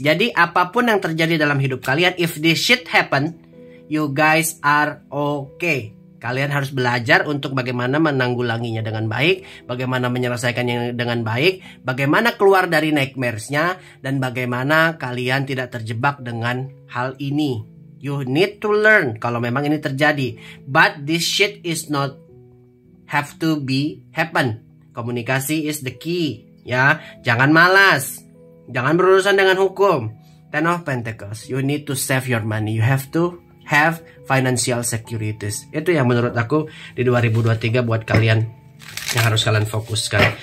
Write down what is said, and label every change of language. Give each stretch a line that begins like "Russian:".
Indonesian: Jadi apapun yang terjadi dalam hidup kalian,
English: if this shit happen, you guys are okay.
Indonesian: Kalian harus belajar untuk bagaimana menanggulanginya dengan baik, bagaimana menyelesaikannya dengan baik, bagaimana keluar dari nightmares-nya, dan bagaimana kalian tidak terjebak dengan hal ini.
English: You need to learn
Indonesian: kalau memang ini terjadi.
English: But this shit is not have to be happen.
Indonesian: Komunikasi
English: is the key.
Indonesian: Ya, jangan malas. Jangan berurusan dengan hukum.
English: Ten of Pentacles. You need to save your money. You have to have financial securities.
Indonesian: Itu yang menurut aku di 2023 buat kalian yang harus kalian fokuskan.